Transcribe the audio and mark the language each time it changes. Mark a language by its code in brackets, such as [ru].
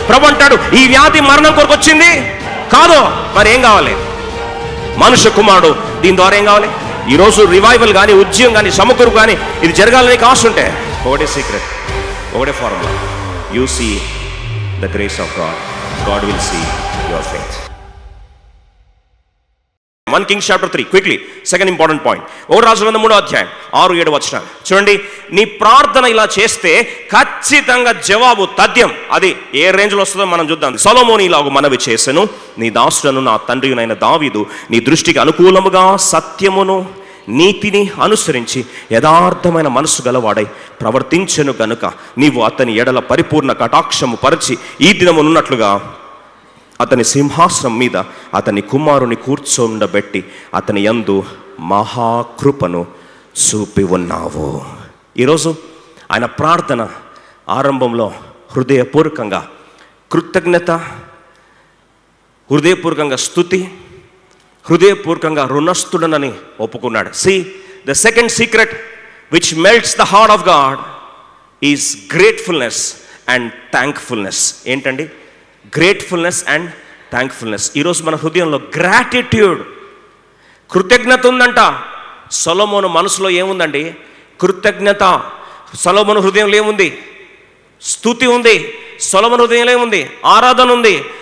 [te] ప్రభు అంటాడు, ఈ వ్యాధి మరణం కొరకు వచ్చింది కాదు. మరి ఏం కావాలి? మనుష్య కుమారుడు. దీని ద్వారా ఏం కావాలి? ఈరోజు రివైవల్ కానీ, ఉద్యమం కానీ, సమకూరు కానీ ఇది జరగాలని ఆశ ఉంటే ఒకటే సీక్రెట్, ఒకటే formula. [en] You see the grace of God, God will see your faith. 1 Kings chapter 3 quickly, second important point. [te] ఓ రాజుల గ్రంథం 3వ అధ్యాయం 6-7 వచనాలు చూడండి. నీ ప్రార్థన ఇలా చేస్తే ఖచ్చితంగా జవాబు తథ్యం. అది ఏ రేంజ్లో వస్తుందో మనం చూద్దాం. సొలొమోను ఇలాగ మనవి చేసెను, నీ దాసుడను నా తండ్రినైన దావీదు నీ దృష్టికి అనుకూలముగా సత్యమును నీతిని అనుసరించి యథార్థమైన మనసు గలవాడై ప్రవర్తించెను గనుక నీవు అతని ఎడల పరిపూర్ణ కటాక్షము పరిచి ఈ దినమునున్నట్లుగా అతని సింహాసనం మీద అతని కుమారుని కూర్చోండబెట్టి అతని యందు మహాకృపను చూపి ఉన్నావు. ఈరోజు ఆయన ప్రార్థన ఆరంభంలో హృదయపూర్వకంగా కృతజ్ఞత, హృదయపూర్వకంగా స్తుతి, హృదయపూర్వకంగా రుణస్థుడనని ఒప్పుకున్నాడు. [en] See, the second secret which melts the heart of God is gratefulness and thankfulness. [te] ఏంటండి? [en] Gratefulness and thankfulness. [te] ఈరోజు మన హృదయంలో గ్రాటిట్యూడ్, కృతజ్ఞత ఉందంట. సొలొమోను మనసులో ఏముందండి? కృతజ్ఞత. సొలొమోను హృదయంలో ఏముంది? స్తుతి ఉంది. సొలొమోను హృదయంలో ఏముంది? ఆరాధన ఉంది.